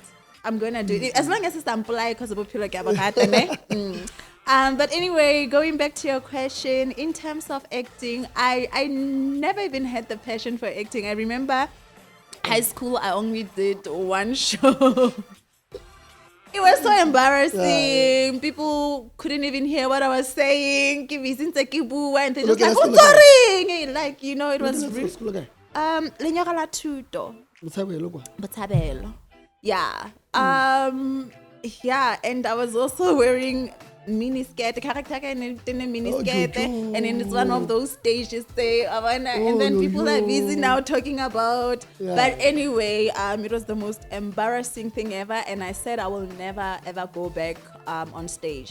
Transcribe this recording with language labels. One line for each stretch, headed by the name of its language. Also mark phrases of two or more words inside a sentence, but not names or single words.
English: I'm gonna do it as long as it's amplified because of but anyway, going back to your question, in terms of acting, I never even had the passion for acting. I remember high school, I only did one show. It was so embarrassing. People couldn't even hear what I was saying. And they just like, who's sorry? Like, you know, it was really...
Southern Sotho: Lenyora la Thuto. Botshabelo.
English: Yeah. Yeah, and I was also wearing mini skirt, character in a mini skirt, and then it's one of those stages there, and then people are busy now talking about. But anyway, it was the most embarrassing thing ever, and I said I will never ever go back on stage.